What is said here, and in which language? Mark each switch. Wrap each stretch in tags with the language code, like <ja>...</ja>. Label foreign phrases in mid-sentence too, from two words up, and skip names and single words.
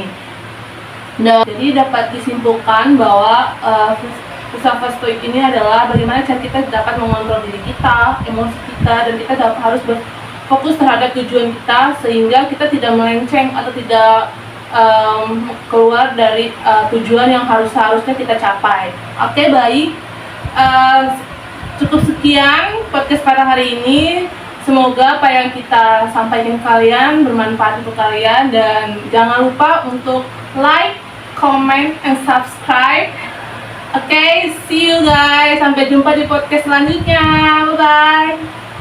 <id>Nah, jadi dapat disimpulkan bahwa filsafat stoik ini adalah bagaimana cara kita dapat mengontrol diri kita, emosi kita, dan kita harus berfokus terhadap tujuan kita sehingga kita tidak melenceng atau tidak keluar dari tujuan yang harusnya kita capai. Oke, baik. Cukup sekian podcast pada hari ini. Semoga apa yang kita sampaikan ke kalian bermanfaat untuk kalian, dan jangan lupa untuk</id> <en>like, comment, and subscribe. Oke, see you guys.</en> <id>Sampai jumpa di podcast selanjutnya.</id> <en>Bye-bye.</en>